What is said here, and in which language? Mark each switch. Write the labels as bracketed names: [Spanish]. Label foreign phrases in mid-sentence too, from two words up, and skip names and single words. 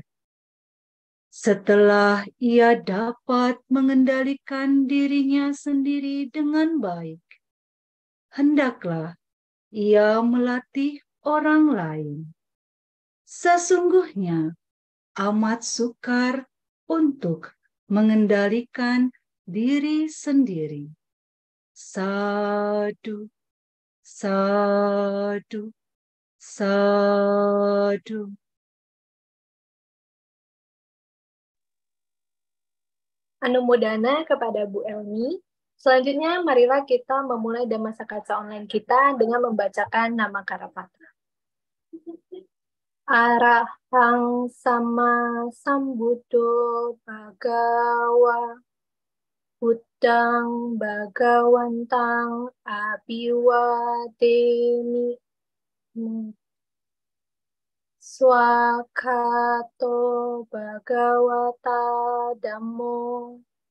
[Indonesian] Setelah ia dapat mengendalikan dirinya sendiri dengan baik, hendaklah ia melatih orang lain. Sesungguhnya amat sukar untuk mengendalikan diri sendiri. [Pali] Sadu, sadu, sadu. [Indonesian] Anumodana kepada Bu Elmi. Selanjutnya, marilah kita memulai Dhamma Sakaca online kita dengan membacakan nama Karapata. [Pali] Arahang sama sambuddho bhagawa Buddhang bhagawantang abhiwademi Swakato bhagawata dhammo